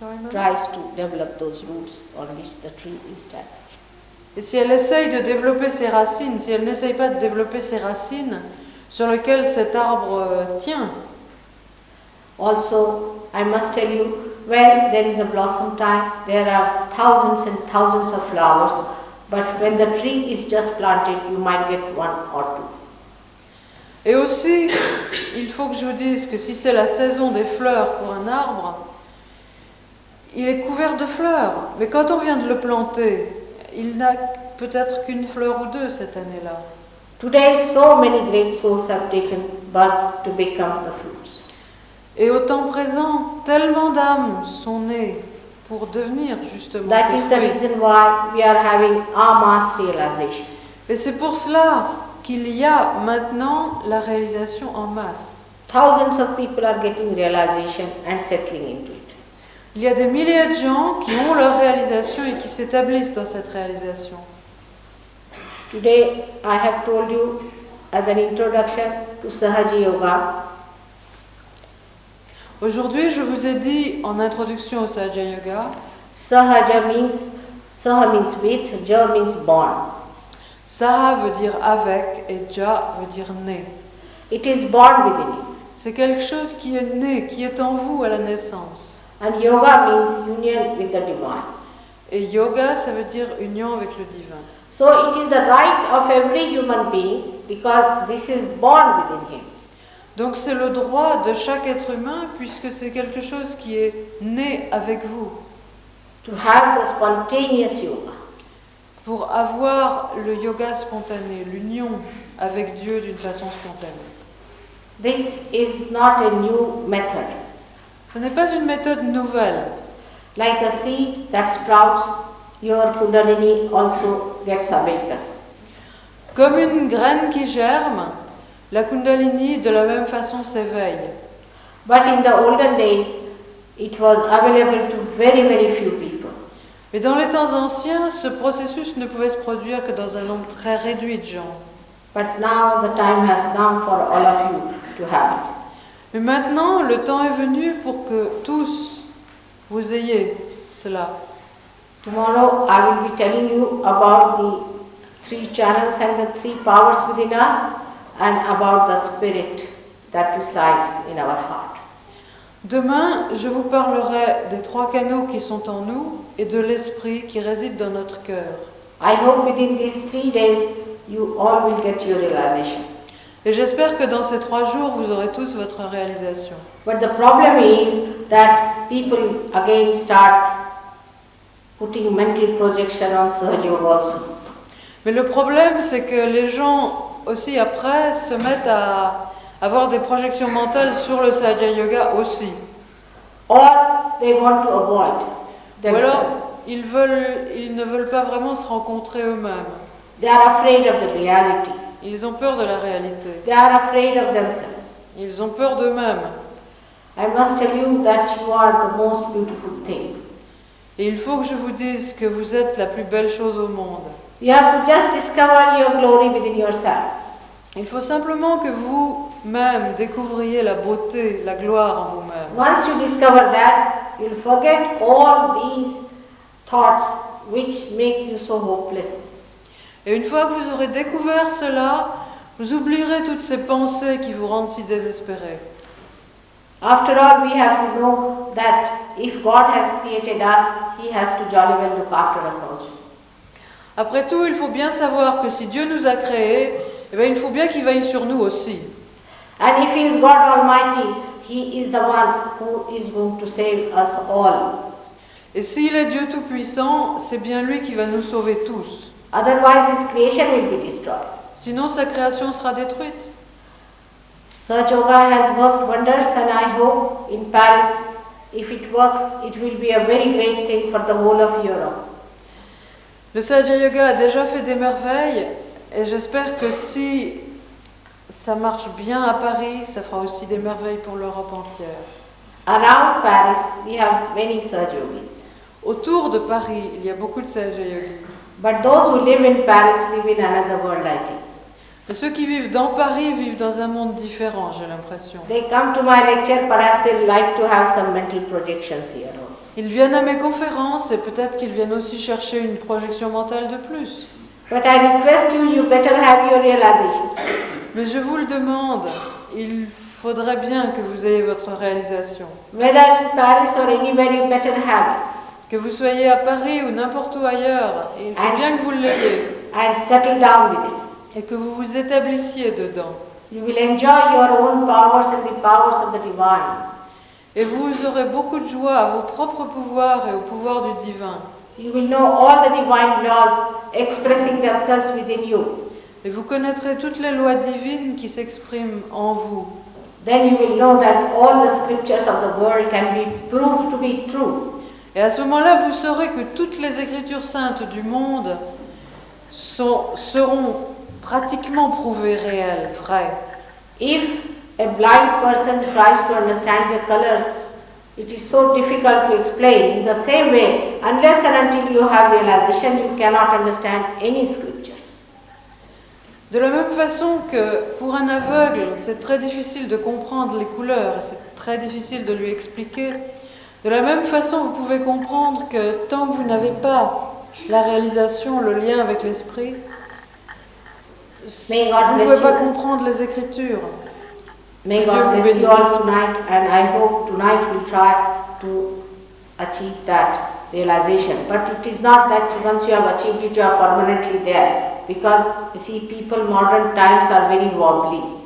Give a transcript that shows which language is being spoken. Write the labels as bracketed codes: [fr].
[en] Tries to develop those roots on which the tree is standing. [fr] Et si elle essaye de développer ses racines, si elle n'essaye pas de développer ses racines sur lesquelles cet arbre tient. [en] Also, I must tell you, when there is a blossom time, there are thousands and thousands of flowers, but when the tree is just planted, you might get one or two. [fr] Et aussi, il faut que je vous dise que si c'est la saison des fleurs pour un arbre, il est couvert de fleurs. Mais quand on vient de le planter, il n'a peut-être qu'une fleur ou deux cette année-là. [en] Today, so many great souls have taken birth to become the fruits. [fr] Et au temps présent, tellement d'âmes sont nées pour devenir justement [en] That [fr] ces [en] is the [fr] fruits. [en] reason why we are having our mass realization. [fr] Et c'est pour cela qu'il y a maintenant la réalisation en masse. [en] Thousands of people are getting realization and settling into it. [fr] Il y a des milliers de gens qui ont leur réalisation et qui s'établissent dans cette réalisation. [en] Today, I have told you as an introduction to Sahaja Yoga. [fr] Aujourd'hui, je vous ai dit en introduction au Sahaja Yoga, [en] Sahaja means, Saha means with, Ja means born. [fr] Saha veut dire avec et Ja veut dire né. [en] It is born within you. [fr] C'est quelque chose qui est né, qui est en vous à la naissance. [en] And yoga means union with the divine. [fr] Et yoga, ça veut dire union avec le divin. [en] So it is the right of every human being because this is born within him. [fr] Donc c'est le droit de chaque être humain puisque c'est quelque chose qui est né avec vous. [en] To have the spontaneous yoga. [fr] Pour avoir le yoga spontané, l'union avec Dieu d'une façon spontanée. [en] This is not a new method. [fr] Ce n'est pas une méthode nouvelle. [en] Like a seed that sprouts, your Kundalini also gets awakened. [fr] Comme une graine qui germe, la Kundalini de la même façon s'éveille. [en] But in the olden days, it was available to very, very few people. [fr] Mais dans les temps anciens, ce processus ne pouvait se produire que dans un nombre très réduit de gens. [en] But now the time has come for all of you to have it. [fr] Mais maintenant, le temps est venu pour que tous vous ayez cela. [en] Tomorrow I will be telling you about the 3 channels and the 3 powers within us and about the spirit that resides in our heart. [fr] Demain, je vous parlerai des 3 canaux qui sont en nous et de l'esprit qui réside dans notre cœur. [en] I hope within these 3 days you all will get your realization. [fr] Et j'espère que dans ces 3 jours, vous aurez tous votre réalisation. [en] But the problem is that people again start putting mental projection on Sahaja Yoga also. [fr] Mais le problème, c'est que les gens aussi après se mettent à avoir des projections mentales sur le Sahaja Yoga aussi. [en] Or they want to avoid themselves. [fr] ils ne veulent pas vraiment se rencontrer eux-mêmes. [en] They are afraid of the reality. [fr] Ils ont peur de la réalité. [en] They are afraid of themselves. [fr] Ils ont peur d'eux-mêmes. [en] I must tell you that you are the most beautiful thing. [fr] Et il faut que je vous dise que vous êtes la plus belle chose au monde. [en] You have to just discover your glory within yourself. [fr] Il faut simplement que vous-même découvriez la beauté, la gloire en vous-même. [en] Once you discover that, you'll forget all these thoughts which make you so hopeless. [fr] Et une fois que vous aurez découvert cela, vous oublierez toutes ces pensées qui vous rendent si désespérés. [en] After all, we have to know that if God has created us, He has to jolly well look after us also. [fr] Après tout, il faut bien savoir que si Dieu nous a créés, eh bien, il faut bien qu'il veille sur nous aussi. [en] And if He is God Almighty, He is the one who is going to save us all. [fr] Et s'il est Dieu Tout-Puissant, c'est bien lui qui va nous sauver tous. [en] Otherwise, His creation will be destroyed. [fr] Sinon, sa création sera détruite. [en] Sahaja Yoga has worked wonders, and I hope in Paris, if it works, it will be a very great thing for the whole of Europe. [fr] Le Sahaja Yoga a déjà fait des merveilles, et j'espère que si ça marche bien à Paris, ça fera aussi des merveilles pour l'Europe entière. [en] Around Paris, we have many Sahaja Yogis. [fr] Autour de Paris, il y a beaucoup de Sahaja Yogis. [en] But those who live in Paris live in another world, I think. [fr] Et ceux qui vivent dans Paris vivent dans un monde différent, j'ai l'impression. [en] They come to my lecture, perhaps they like to have some mental projections here also. [fr] Ils viennent à mes conférences et peut-être qu'ils viennent aussi chercher une projection mentale de plus. [en] But I request you, you better have your realization. [fr] Mais je vous le demande, il faudrait bien que vous ayez votre réalisation. [en] Whether in Paris or anywhere, you better have it. [fr] Que vous soyez à Paris ou n'importe où ailleurs, il faut bien que vous l'ayez. [en] And settle down with it. [fr] Et que vous vous établissiez dedans. [en] You will enjoy your own powers and the powers of the divine. [fr] Et vous aurez beaucoup de joie à vos propres pouvoirs et au pouvoir du divin. [en] You will know all the divine laws expressing themselves within you. [fr] Et vous connaîtrez toutes les lois divines qui s'expriment en vous. [en] Then you will know that all the scriptures of the world can be proved to be true. [fr] Et à ce moment-là, vous saurez que toutes les écritures saintes du monde seront pratiquement prouvées réelles, vraies. [en] If a blind person tries to understand the colors, it is so difficult to explain. In the same way, unless and until you have realization, you cannot understand any scriptures. [fr] De la même façon que pour un aveugle, c'est très difficile de comprendre les couleurs, et c'est très difficile de lui expliquer, de la même façon, vous pouvez comprendre que tant que vous n'avez pas la réalisation, le lien avec l'esprit, vous ne pouvez pas comprendre les Écritures. [en] May God bless you all tonight, and I hope tonight we'll try to achieve that realization. But it is not that once you have achieved it, you are permanently there. Because, you see, people, modern times are very wobbly.